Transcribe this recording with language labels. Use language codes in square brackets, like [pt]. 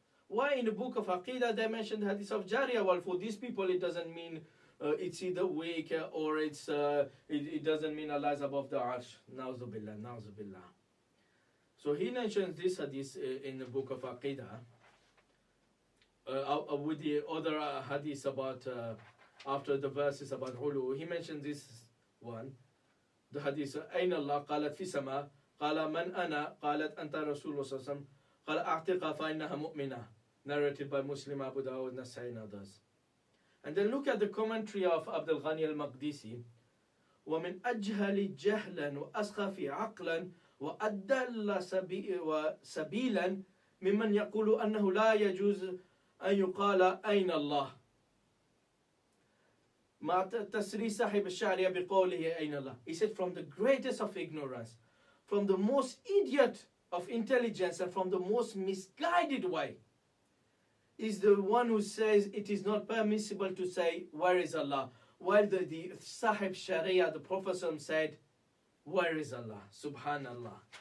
[en] Why in the book of Aqidah they mentioned the hadith of Jariyah? Well, for these people, it doesn't mean it's either weak or it doesn't mean Allah is above the arsh. Na'udhu billah, na'udhu billah. So he mentions this hadith in the book of Aqidah with the other hadith about after the verses about Ulu. He mentions this one. [ar] The hadith أين الله قالت في سماء قال من أنا قالت أنت رسول الله صلى الله عليه وسلم قال أعتقها فإنها مؤمنة, [en] narrated by Muslim, Abu Dawud, Nasai and others. And then look at the commentary of Abdul Ghani al-Maqdisi. [ar] ومن أجهل جهلا وأسخف عقلا وأدل سبيلا ممن يقول أنه لا يجوز أن يقال أين الله مع تسري صاحب الشعرية بقوله أين الله. [en] He said from the greatest of ignorance, from the most idiot of intelligence, and from the most misguided way is the one who says it is not permissible to say where is Allah, while the Sahib Sharia, the Prophet said where is Allah, subhanallah.